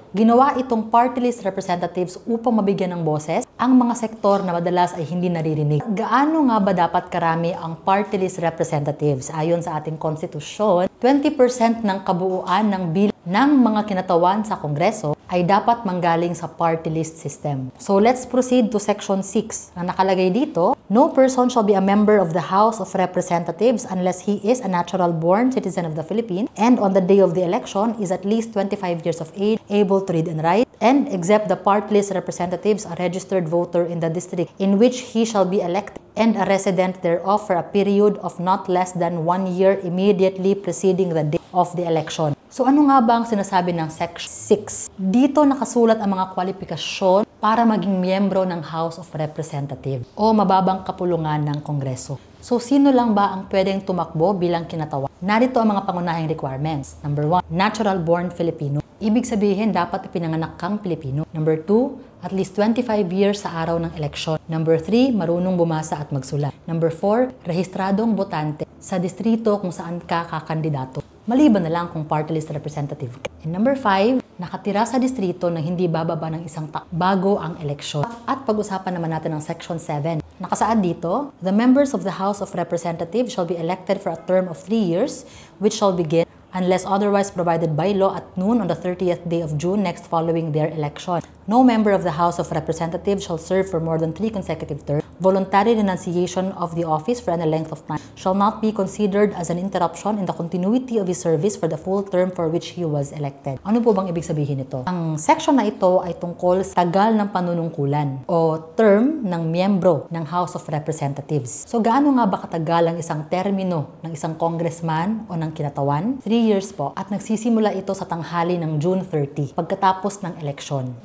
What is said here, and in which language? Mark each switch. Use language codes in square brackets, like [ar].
[tl] Ginawa itong party list representatives upang mabigyan ng boses ang mga sektor na madalas ay hindi naririnig. Gaano nga ba dapat karami ang party list representatives? Ayon sa ating konstitusyon, 20% ng kabuuan ng bilang ng mga kinatawan sa Kongreso ay dapat manggaling sa party list system. [en] So let's proceed to section 6. [tl] Ang nakalagay dito, [en] no person shall be a member of the House of Representatives unless he is a natural-born citizen of the Philippines and on the day of the election is at least 25 years of age, able to read and write, and except the party list representatives, a registered voter in the district in which he shall be elected and a resident thereof for a period of not less than 1 year immediately preceding the day of the election. [tl] So ano nga ba ang sinasabi ng Section 6? Dito nakasulat ang mga kwalifikasyon para maging miyembro ng House of Representatives o mababang kapulungan ng Kongreso. So sino lang ba ang pwedeng tumakbo bilang kinatawa? Narito ang mga pangunahing requirements. Number 1, natural-born Filipino. Ibig sabihin, dapat ipinanganak kang Pilipino. Number 2, at least 25 years sa araw ng eleksyon. Number 3, marunong bumasa at magsulat. Number 4, rehistradong botante sa distrito kung saan ka kakandidato. Maliban na lang kung party list representative ka. And number 5, nakatira sa distrito na hindi bababa ng isang taon bago ang eleksyon. At pag-usapan naman natin ang Section 7. Nakasaad dito, [en] the members of the House of Representatives shall be elected for a term of 3 years, which shall begin unless otherwise provided by law at noon on the 30th day of June next following their election. No member of the House of Representatives shall serve for more than 3 consecutive terms. Voluntary renunciation of the office for any length of time shall not be considered as an interruption in the continuity of his service for the full term for which he was elected. [tl] Ano po bang ibig sabihin nito? Ang section na ito ay tungkol sa tagal ng panunungkulan o term ng miyembro ng House of Representatives. So gaano nga ba katagal ang isang termino ng isang congressman o ng kinatawan? 3 years po, at nagsisimula ito sa tanghali ng June 30 pagkatapos ng eleksyon.